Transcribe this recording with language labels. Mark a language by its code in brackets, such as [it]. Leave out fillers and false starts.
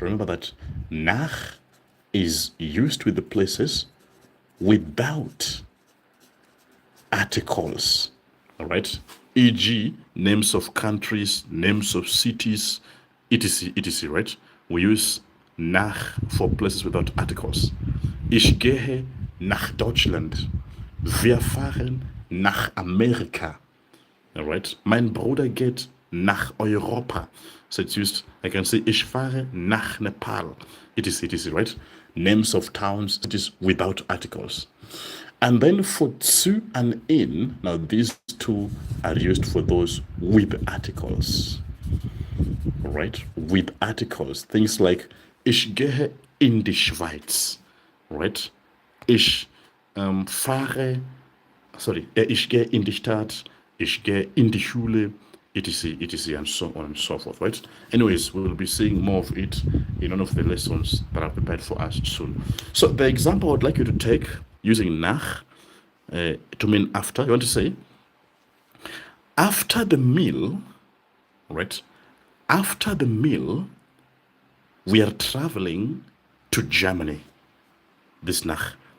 [en] Remember that nach is used with the places without articles. All right? E.g., names of countries, names of cities, etc., etc., right? We use nach for places without articles. [de] Ich gehe nach Deutschland. Wir fahren nach Amerika. [en] All right? [de] Mein Bruder geht nach Europa. [en] So it's used, I can say, [de] ich fahre nach Nepal. [en] Etc., etc., right? Names of towns, cities without articles. And then for zu and in, now these two are used for those with articles. All right? With articles. Things like, [de] ich gehe in die Schweiz. Right? Ich fahre, ich gehe in die Stadt, ich gehe in die Schule, [en] etc., etc., and so on and so forth, right? Anyways, we will be seeing more of it in one of the lessons that are prepared for us soon. So the example I would like you to take using nach to mean after, you want to say, after the meal, right? After the meal, we are traveling to Germany. This nach.